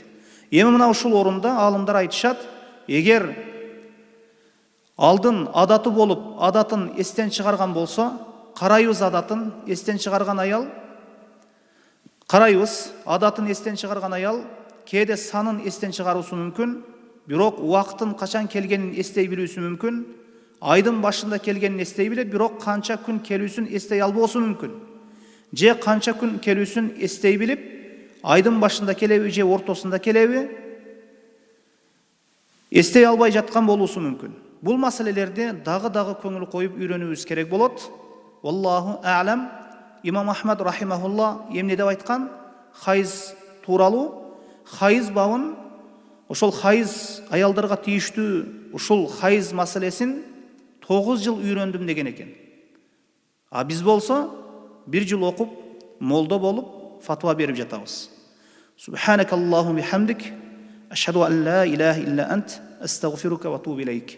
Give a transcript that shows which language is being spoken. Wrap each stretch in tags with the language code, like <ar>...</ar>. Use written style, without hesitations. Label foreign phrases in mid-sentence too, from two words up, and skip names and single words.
<ky>Эми мына ушул орунда алымдар айтышат, эгер алдын адаты болуп, адатын эстен чыгарган болсо, карайбыз адатын эстен чыгарган аял, кээде санын эстен чыгаруусу мүмкүн, бирок убактын качан келгенин эстей билүүсү мүмкүн, айдын башында келгенин эстей билет, бирок канча күн келүүсүн эстей албоосу мүмкүн. Же канча күн келүүсүн эстей билип, айдын башында келеби же ортосунда келеби, эстей албай жаткан болуусу мүмкүн. Бул маселелерди дагы көңүл коюп үйрөнүүбүз керек болот.</ky> <ar>والله أعلم.</ar> <ky>Имам Ахмад рахимахулла эмне деп айткан? Хайыз тууралуу, хайыз бабын, ошол хайыз аялдарга тийиштүү ушул хайыз маселесин 9 жыл үйрөндүм деген экен. А биз болсо 1 жыл окуп, молдо болуп, фатва берип жатабыз.</ky> <ar>سبحانك اللهم بحمدك، أشهد أن لا إله إلا أنت، أستغفرك وأتوب إليك.</ar>